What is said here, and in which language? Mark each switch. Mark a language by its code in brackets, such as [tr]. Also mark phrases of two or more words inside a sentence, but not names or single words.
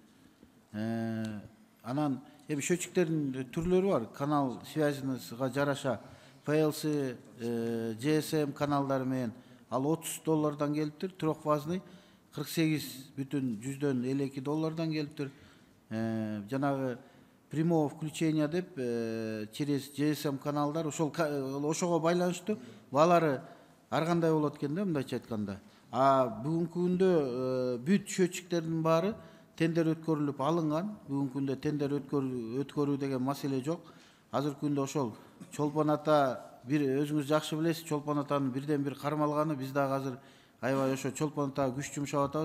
[ky] Анан счетчиктердин түрлөрү бар. [ru] Канал связьга [ky] жараша PLC, GSM каналдары менен ал $30 келиптир. Трехфазный 48,52 келиптир. Жанагы [ru] прямого включения [ky] деп через GSM каналдар ошого байланыштуу баалары ар кандай болот экен да, мындайча айтканда. А бүгүнкү күндө бүт счетчиктердин баары тендер өткөрүлүп алынган. Бүгүнкү күндө тендер өткөрүү деген маселе жок. Азыркы күндө ошол Чолпон ата бир өзүңүз жакшы билесиз, Чолпон атанын бирден бир кармалганы, биз дагы азыр аябай ошо Чолпон атага күч жумшап атабыз.